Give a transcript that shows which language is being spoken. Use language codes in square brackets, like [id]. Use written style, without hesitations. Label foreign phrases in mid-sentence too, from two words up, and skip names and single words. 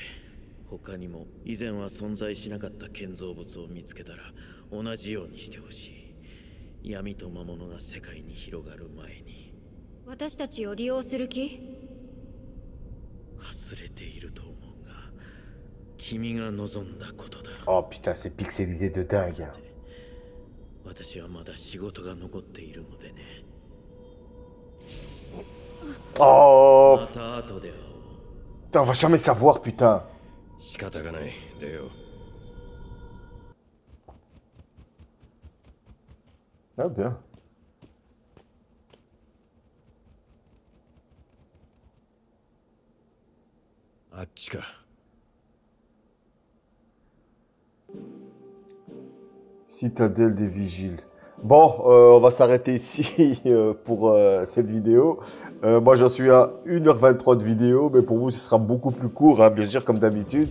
[ja] 他にも以前は存在しなかった建造物を見つけたら同じようにしてほしい。闇と魔物が世界に広がる前に。私たちを利用する気？忘れていると思うが、君が望んだことだ。 [fr] Oh putain, c'est pixelisé de dingue. [ja] 私はまだ仕事が残っているのでね。 Oh! また後で会おう。 [fr] Putain, on va jamais savoir, putain. [ja] 仕方がない。出よう。 [fr] Ah bien. [ja] あっちか。 [fr] Citadelle des Vigiles. Bon, on va s'arrêter ici pour cette vidéo. Moi, j'en suis à 1h23 de vidéo, mais pour vous, ce sera beaucoup plus court, hein, bien sûr, comme d'habitude.